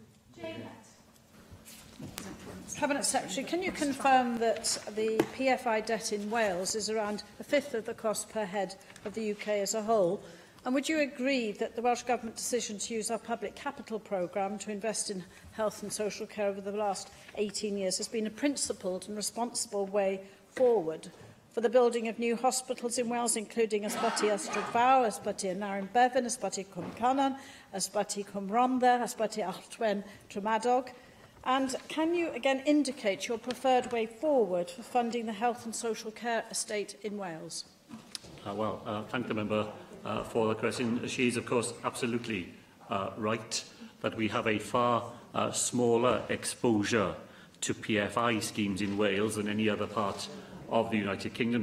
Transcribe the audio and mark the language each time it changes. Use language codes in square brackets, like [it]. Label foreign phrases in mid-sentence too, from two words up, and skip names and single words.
[en] Cabinet Secretary, can you confirm that the PFI debt in Wales is around a fifth of the cost per head of the UK as a whole? And would you agree that the Welsh Government decision to use our public capital programme to invest in health and social care over the last 18 years has been a principled and responsible way forward for the building of new hospitals in Wales, including Ysbyty Ystrad Fawr, Ysbyty Aneurin Bevan, Ysbyty Cwm Canan, Ysbyty Cwm Rhondda, Ysbyty Alltwen Tremadog? And can you again indicate your preferred way forward for funding the health and social care estate in Wales? Thank the member for the question. She is, of course, absolutely right that we have a far smaller exposure to PFI schemes in Wales than any other part of the United Kingdom.